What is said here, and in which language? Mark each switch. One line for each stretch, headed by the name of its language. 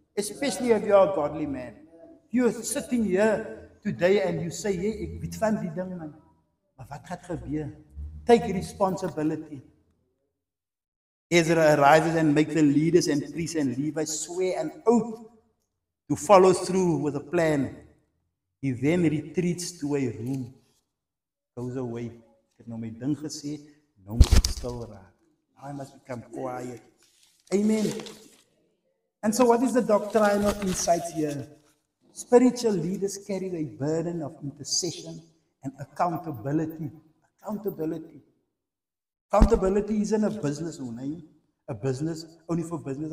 English: Especially if you are a godly man. You're sitting here today and you say, hey,
Afrikaans: ek weet van die ding, man. Maar wat gaat gebeur?
English: Take responsibility. Ezra arises and makes the leaders and priests and Levites swear an oath to follow through with a plan. He then retreats to a room, goes away.
Afrikaans: Ek het nou my ding gesê, nou moet ek stil raak.
English: Now I must become quiet. Amen. And so what is the doctrinal insight here? Spiritual leaders carry a burden of intercession and accountability. Accountability. Accountability isn't a business only. A business only for business.